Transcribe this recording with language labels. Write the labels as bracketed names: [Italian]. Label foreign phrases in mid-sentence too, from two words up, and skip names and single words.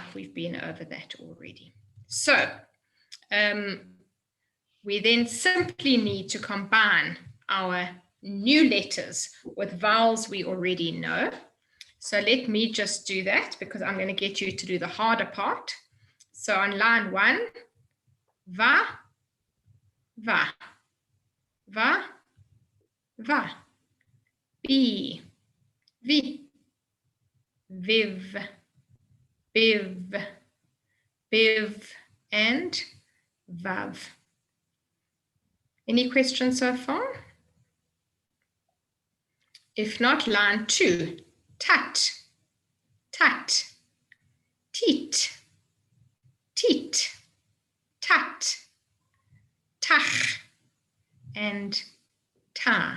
[English] We've been over that already. So we then simply need to combine our new letters with vowels we already know. So let me just do that because I'm going to get you to do the harder part. So on line 1, va, va, va, va, bi, vi, viv, biv, biv, and vav. Any questions so far? If not, line 2, tat, tat, teat, teat, tat, tach, and ta.